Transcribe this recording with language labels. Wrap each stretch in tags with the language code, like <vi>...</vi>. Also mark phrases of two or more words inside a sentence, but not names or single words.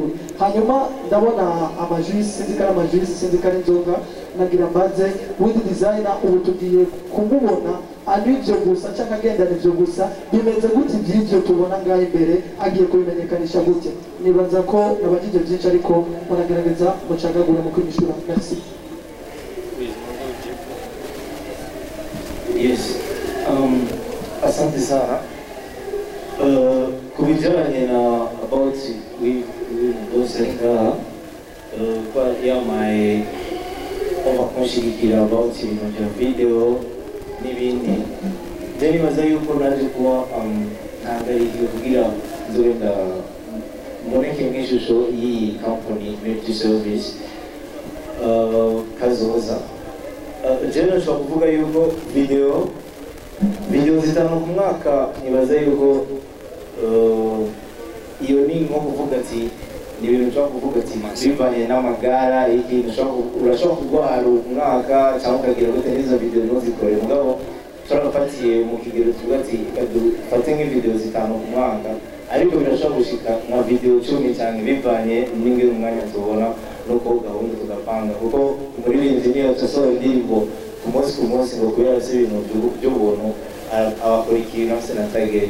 <rw>Hanyuma ndabona amajwisi, sinzikana amajwisi, sinzikana inzoga, nagira mbaze Wiz Design ubu tugiye kumubona ari ibyo gusa cyangwa agendana ibyo gusa, bimeze gute iby'ibyo tubona ngaho imbere, agiye kubimenyekanisha gute? Nibaza ko nabagije byinshi ariko muragerageza mucagagura mu kwimishura. Merci.</rw> <sw>Yes, asante sana.</sw> <rw>Ku bijyanye na about Dosenga, kwa yamaye kunshyigikira about ibintu bya video n'ibindi, njye nibaza yuko naje kuba ntangariye kugira nzogenda mboneke nk'ishusho y'iyi</rw> <en>company multi service</en> <rw>kazoza. Njyewe nashobora kuvuga yuko video 5 ku mwaka, nibaza yuko iyo ni nko kuvuga ati ni ibintu ushobora kuvuga ati bivanye n'amagara, ikintu urashobora kurwara umwaka cyangwa ukagira gute n'izo video ntuzikore, mugabo turagafatiye mu kigero tuvuga ati fate nk'ivideo 5 ku mwaka, ariko birashobora gushika nka video 10 cyangwa bivanye n'ingero umwanya tubona nuko gahunda tugapanga, kuko umuririmbyi niyo asohora indirimbo ku munsi ngo kubera se ibintu by'ubuntu abakora ikintu afite na target.</rw>